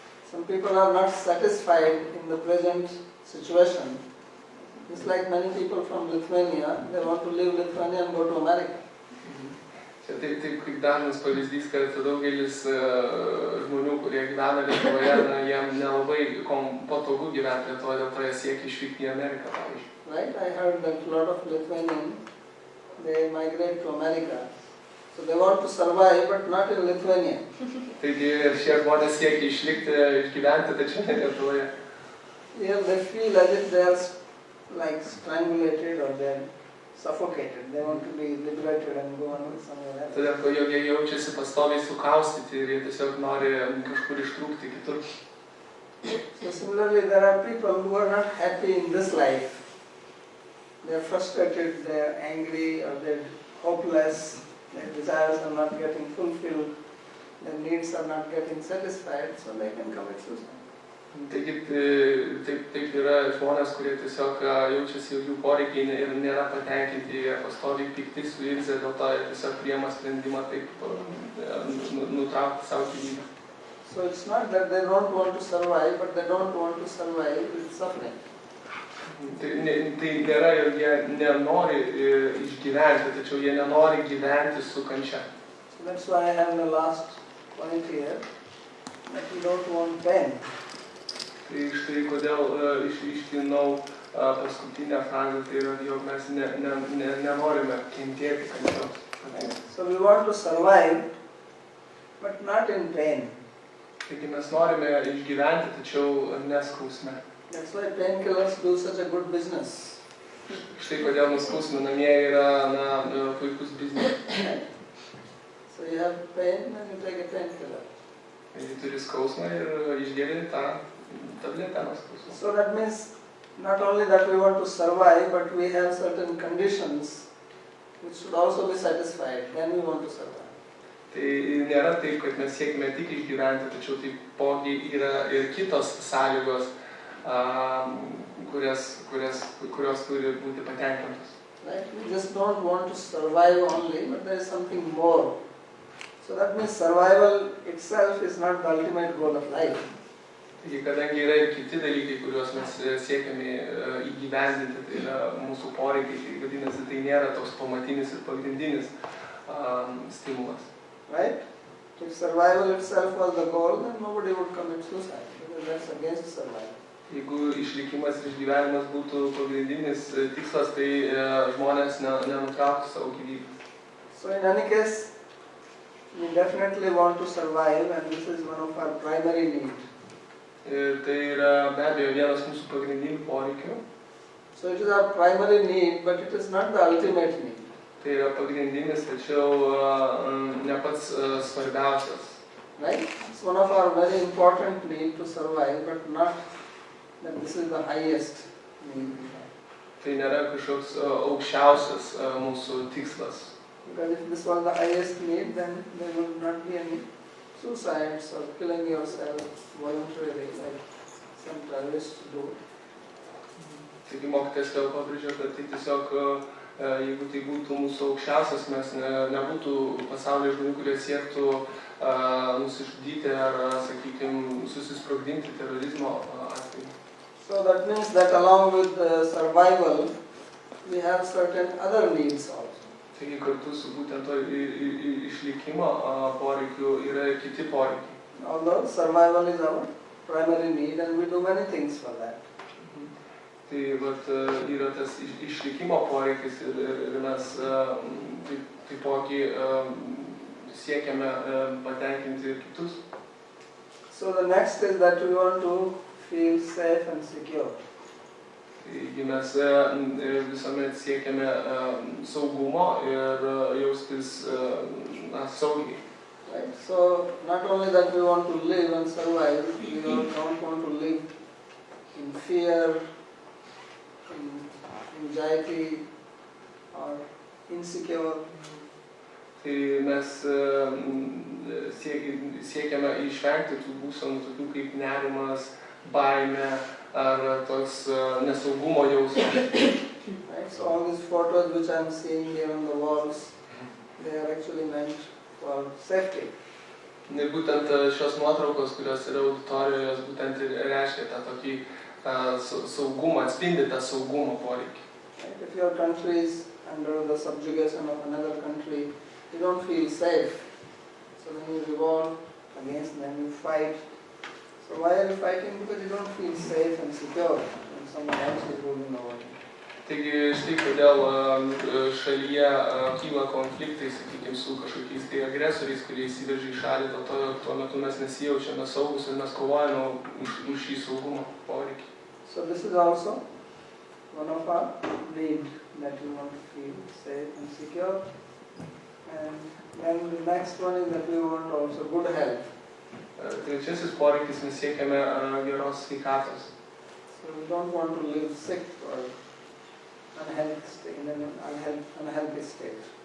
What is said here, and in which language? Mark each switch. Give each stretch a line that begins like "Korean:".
English: Some people are not satisfied in the present situation. It's like many people from Lithuania, they want to leave Lithuania and go to America.
Lithuanian: Taip kaip dažnas pavyzdys, kad daugelis žmonių, kurie gyvena Lietuvoje, jiem nelabai patogu gyventi Lietuvoje, dėl to jie siekia išvykti į Ameriką, pavyzdžiui.
English: Right? I heard that a lot of Lithuanians, they migrate to America. So they want to survive, but not in Lithuania.
Lithuanian: Taigi šie žmonės siekia išlikti, išgyventi, tačiau ne Lietuvoje.
English: Here they feel as if they are like strangulated or they are suffocated. They want to be liberated and go on somewhere else.
Lithuanian: Todėl, kad jie jaučiasi pastoviai sukaustyti ir jie tiesiog nori kažkur ištrūkti kitur.
English: So similarly, there are people who are not happy in this life. They are frustrated, they are angry, or they are hopeless. Their desires are not getting fulfilled. Their needs are not getting satisfied, so they can commit suicide.
Lithuanian: Taigi taip yra žmonės, kurie tiesiog jaučiasi jų poreikiai ir nėra patenkinti, jie pastoviai pikti suirzę, dėl to jie tiesiog priima sprendimą taip nutraukti savo gyvybę.
English: So it's not that they don't want to survive, but they don't want to survive with suffering.
Lithuanian: Tai nėra, jog jie nenori išgyventi, tačiau jie nenori gyventi su kančia.
English: So that's why I have the last point here, that we don't want pain.
Lithuanian: Tai štai kodėl iškinau paskutinę frazę, tai yra, jog mes nenorime kentėti kančios.
English: So we want to survive, but not in pain.
Lithuanian: Taigi mes norime išgyventi, tačiau neskausme.
English: That's why painkillers do such a good business.
Lithuanian: Štai kodėl nuskausminamieji yra puikus biznis.
English: So you have pain, then you take a painkiller.
Lithuanian: Jei turi skausmą ir išgeri tą tabletę nuo skausmo.
English: So that means not only that we want to survive, but we have certain conditions which should also be satisfied, then we want to survive.
Lithuanian: Tai nėra taip, kad mes siekime tik išgyventi, tačiau taipogi yra ir kitos sąlygos, kurios turi būti patenkintos.
English: Right? We just don't want to survive only, but there is something more. So that means survival itself is not the ultimate goal of life.
Lithuanian: Taigi, kadangi yra ir kiti dalykai, kuriuos mes siekiame įgyvendinti, tai yra mūsų poreikiai, tai vadinasi, tai nėra toks pamatinis ir pagrindinis stimulas.
English: Right? If survival itself was the goal, then nobody would commit suicide, because that's against survival.
Lithuanian: Jeigu išlikimas ir išgyvenimas būtų pagrindinis tikslas, tai žmonės nenutrauktų savo gyvybę.
English: So in any case, we definitely want to survive, and this is one of our primary needs.
Lithuanian: Ir tai yra be abejo vienas mūsų pagrindinių poreikių.
English: So it is our primary need, but it is not the ultimate need.
Lithuanian: Tai yra pagrindinis, tačiau ne pats svarbiausias.
English: Right? It's one of our very important need to survive, but not that this is the highest need.
Lithuanian: Tai nėra kažkoks aukščiausias mūsų tikslas.
English: Because if this was the highest need, then there would not be any suicides or killing yourself voluntarily, like some terrorists do.
Lithuanian: Taigi mokytojas vėl pabrėžė, kad tai tiesiog, jeigu tai būtų mūsų aukščiausias, mes nebūtų pasaulyje žmonių, kurie siektų nusižudyti ar, sakykime, susisprogdinti terorizmo atveju.
English: So that means that along with survival, we have certain other needs also.
Lithuanian: Taigi kartu su būtent to išlikimo poreikiu yra ir kiti poreikiai.
English: Although survival is our primary need and we do many things for that.
Lithuanian: Tai vat yra tas išlikimo poreikis ir mes taipogi siekiame patenkinti ir kitus.
English: So the next is that we want to feel safe and secure.
Lithuanian: Taigi mes visuomet siekiame saugumo ir jaustis saugiai.
English: Right? So not only that we want to live and survive, we don't want to live in fear, in anxiety or insecure.
Lithuanian: Tai mes siekiame išvengti tų būsenų tokių kaip nerimas, baimė ar toks nesaugumo jausmas.
English: Right? So all these photos which I am seeing here on the walls, they are actually meant for safety.
Lithuanian: Ir būtent šios nuotraukos, kurios yra auditorijoje, būtent ir reiškia tą tokį saugumą, atspindi tą saugumo poreikį.
English: Right? If your country is under the subjugation of another country, you don't feel safe. So when you revolt against them, you fight. So why are you fighting? Because you don't feel safe and secure when someone else is ruling over you.
Lithuanian: Taigi štai kodėl šalyje kyla konfliktai, sakykime, su kažkokiais tai agresoriais, kurie įsiveržia į šalį, dėl to tuo metu mes nesijaučiame saugus ir mes kovojame už šį saugumo poreikį.
English: So this is also one of our needs, that we want to feel safe and secure. And then the next one is that we want also good health.
Lithuanian: Trečiasis poreikis mes siekiame geros sveikatos.
English: So we don't want to live sick or in an unhealthy state.